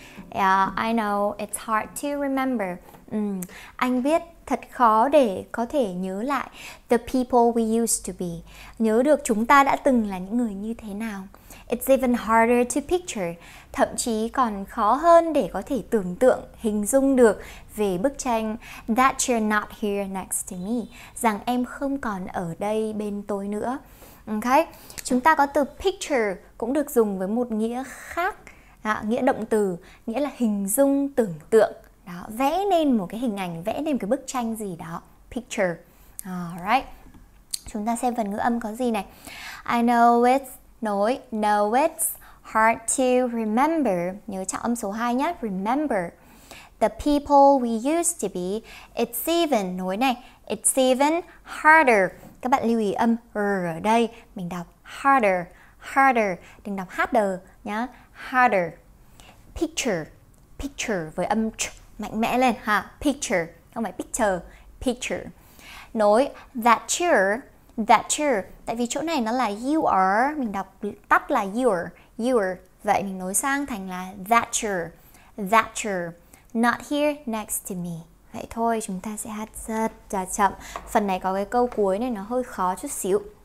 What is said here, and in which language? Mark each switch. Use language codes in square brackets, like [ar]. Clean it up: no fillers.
[en] Yeah, I know it's hard to remember. [vi] Anh biết thật khó để có thể nhớ lại [en] the people we used to be. [vi] Nhớ được chúng ta đã từng là những người như thế nào. [en] It's even harder to picture. [vi] Thậm chí còn khó hơn để có thể tưởng tượng, hình dung được về bức tranh [en] that you're not here next to me. [vi] Rằng em không còn ở đây bên tôi nữa. Okay. Chúng ta có từ picture cũng được dùng với một nghĩa khác. Nghĩa động từ, nghĩa là hình dung, tưởng tượng. Đó, vẽ nên một cái hình ảnh, vẽ nên một cái bức tranh gì đó. Picture. Alright. Chúng ta xem phần ngữ âm có gì này. [en] I know it's, [vi] nối, [en] know it's hard to remember. [vi] Nhớ trọng âm số 2 nhé. Remember. [en] The people we used to be. It's even, [vi] nối này. [en] It's even harder. [vi] Các bạn lưu ý âm R ở đây. Mình đọc harder. Harder. Đừng đọc harder nhá. Harder. Picture. Picture với âm ch mạnh mẽ lên ha. [en] Picture. [vi] Không phải [en] picture. Picture. [vi] Nối [en] that you're. That you're. [vi] Tại vì chỗ này nó là you are. Mình đọc tắt là you're. You're. Vậy mình nối sang thành là [en] that you're. That you're not here next to me. [vi] Vậy thôi, chúng ta sẽ hát rất là chậm. Phần này có cái câu cuối này nó hơi khó chút xíu.